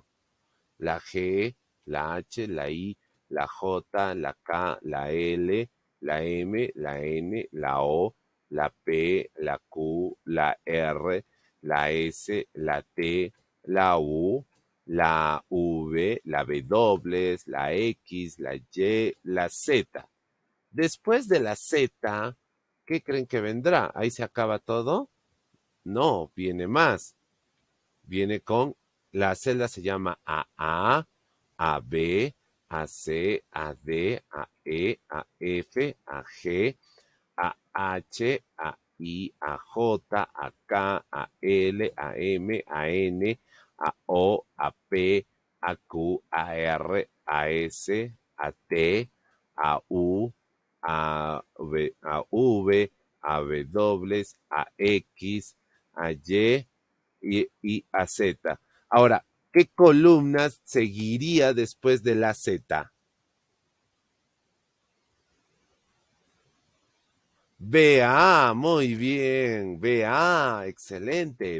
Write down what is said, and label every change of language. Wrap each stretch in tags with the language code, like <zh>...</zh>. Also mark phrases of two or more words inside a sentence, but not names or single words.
<es>La G, la H, la I, la J, la K, la L, la M, la N, la O, la P, la Q, la R, la S, la T, la U, la V, la W, la X, la Y, la Z. Después de la Z, ¿qué creen que vendrá? ¿Ahí se acaba todo? No, viene más. Viene con, la celda se llama AA, AB, AC, AD, AE, AF, AG, AH, AI, AJ, AK, AL, AM, AN, AO, AP, AQ, AR, AS, AT, AU, AV, AV, AW, AX, AY y a Z. Ahora, ¿qué columnas seguiría después de la Z? BA, muy bien. BA, excelente.</es>